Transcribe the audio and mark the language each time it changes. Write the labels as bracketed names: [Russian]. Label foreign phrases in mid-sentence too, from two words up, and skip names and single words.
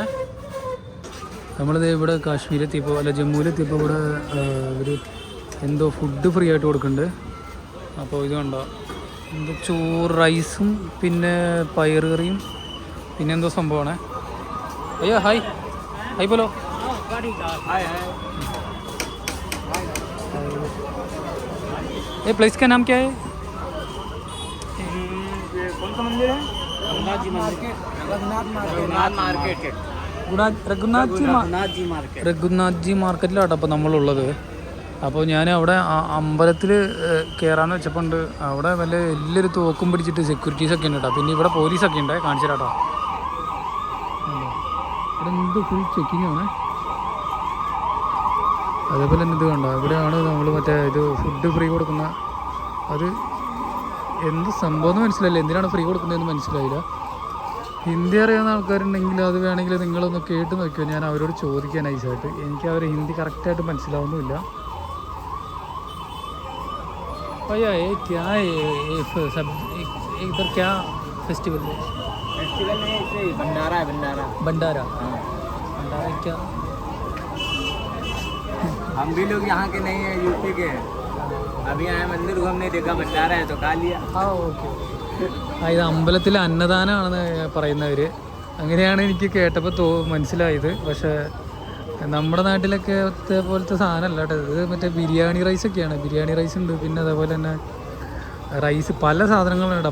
[Malayalam] നമ്മളിത് ഇവിടെ കാശ്മീരെത്തിയപ്പോൾ അല്ല ജമ്മുവിലെത്തിയപ്പോൾ ഇവിടെ ഒരു എന്തോ [English] food free [Malayalam] ആയിട്ട് കൊടുക്കുന്നുണ്ട്. അപ്പോൾ ഇത് കണ്ടോ, എന്താ ചോറ് റൈസും പിന്നെ പയർ കറിയും പിന്നെ എന്തോ സംഭവമാണ്. അയ്യോ ഹായ് ഹായ് പോലോ. [Hindi] ये प्लेस का नाम क्या है? कौन सा मंदिर है? रघुनाथ जी मार्केट. रघुनाथ मार्केट. [Malayalam] രഘുനാഥ് ജി മാർക്കറ്റിലാട്ടോ അപ്പോൾ നമ്മളുള്ളത്. അപ്പോൾ ഞാൻ അവിടെ അമ്പലത്തിൽ കയറാമെന്ന് വെച്ചപ്പോൾ ഉണ്ട് അവിടെ വല്ല വലിയൊരു തോക്കും പിടിച്ചിട്ട് സെക്യൂരിറ്റീസൊക്കെ ഉണ്ട് കേട്ടോ. പിന്നെ ഇവിടെ പോലീസൊക്കെ ഉണ്ട്, കാണിച്ചു തരാട്ടോ. ഇവിടെ എന്ത് [English] full checking [Malayalam] ആണ്. അതേപോലെ തന്നെ ഇത് കണ്ടോ, ഇവിടെയാണ് നമ്മൾ മറ്റേ ഇത് [English] food free [Malayalam] കൊടുക്കുന്ന. അത് എന്ത് സംഭവം എന്ന് മനസ്സിലായില്ല, എന്തിനാണ് ഫ്രീ കൊടുക്കുന്നതെന്ന് മനസ്സിലായില്ല. ഹിന്ദി അറിയാവുന്ന ആൾക്കാരുണ്ടെങ്കിൽ അത് വേണമെങ്കിൽ നിങ്ങളൊന്ന് കേട്ട് നോക്കിയോ. ഞാൻ അവരോട് ചോദിക്കാൻ നൈസായിട്ട്. എനിക്ക് അവർ ഹിന്ദി കറക്റ്റായിട്ട് മനസ്സിലാവുന്നുമില്ല. [Hindi] भैया ये क्या है, सब इधर क्या फेस्टिवल है? फेस्टिवल नहीं, ऐसे भंडारा है. भंडारा भंडारा क्या? हम भी लोग यहाँ के नहीं है, यूपी के हैं. अभी आए मंदिर घूमने, देखा भंडारा है तो खा लिया. [Malayalam] ഓക്കെ. ഇത് അമ്പലത്തിലെ അന്നദാനമാണെന്ന് പറയുന്നവർ. അങ്ങനെയാണ് എനിക്ക് കേട്ടപ്പോൾ മനസ്സിലായത്. പക്ഷേ നമ്മുടെ നാട്ടിലൊക്കെ പോലത്തെ സാധനമല്ല കേട്ടോ. ഇത് മറ്റേ ബിരിയാണി റൈസൊക്കെയാണ്. ബിരിയാണി റൈസ് ഉണ്ട്, പിന്നെ അതേപോലെ തന്നെ റൈസ്, പല സാധനങ്ങളുണ്ട്.